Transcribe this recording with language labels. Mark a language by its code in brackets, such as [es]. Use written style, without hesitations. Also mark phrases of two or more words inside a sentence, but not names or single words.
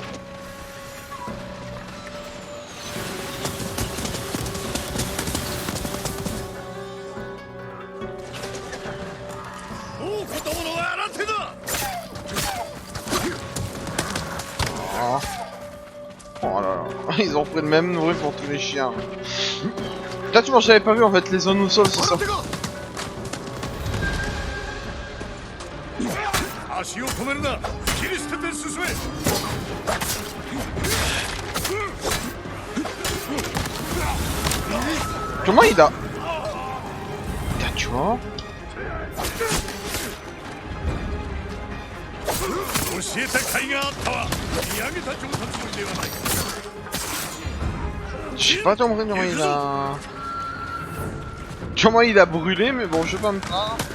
[fr] Oh. Oh là là, ils ont pris le même bruit pour tous les chiens. Là tu m'en j'avais pas vu en fait, les zones au sol c'est ça. [ja] 足を止めるな。切り捨てて進め。 [fr] Comment il a... Putain, tu vois? [ja] 教えた甲斐があったわ。見上げた上達ではないか。 [fr] Je sais pas comment il a... Comment il a brûlé mais bon je vais pas me plaindre.